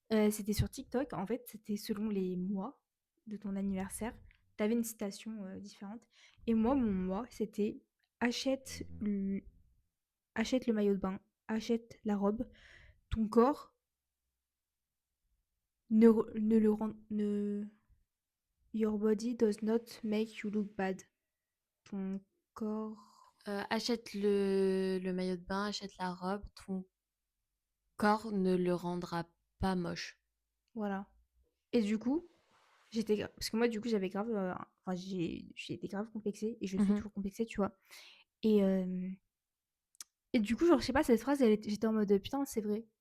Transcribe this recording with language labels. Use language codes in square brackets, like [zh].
[fr] C'était sur TikTok, en fait, c'était selon les mois de ton anniversaire. T'avais une citation différente. Et moi, mon mois, c'était achète le, achète le maillot de bain, achète la robe. Ton corps ne le rend. [en] Ne, your body does not make you look bad. [fr] Ton corps. Achète le maillot de bain, achète la robe, ton corps ne le rendra pas moche. Voilà. Et du coup, parce que moi, du coup, j'avais grave. Enfin, j'ai été grave complexée et je suis Mhm. toujours complexée, tu vois. Et, et du coup, genre, je sais pas, cette phrase, j'étais en mode putain, c'est vrai.